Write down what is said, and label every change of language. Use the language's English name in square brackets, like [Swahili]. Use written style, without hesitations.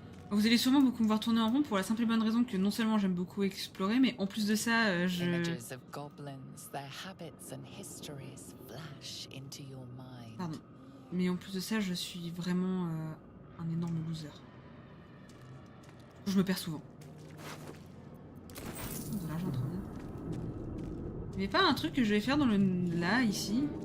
[French] Vous allez sûrement beaucoup me voir tourner en rond pour la simple et bonne raison que non seulement j'aime beaucoup explorer, mais en plus de ça, je... [English] Images of goblins, their habits and histories flash into your mind. [French] Pardon. Mais en plus de ça, je suis vraiment un énorme loser. Je me perds souvent. De l'argent trop bien. Il n'y avait pas un truc que je vais faire dans le... là, ici?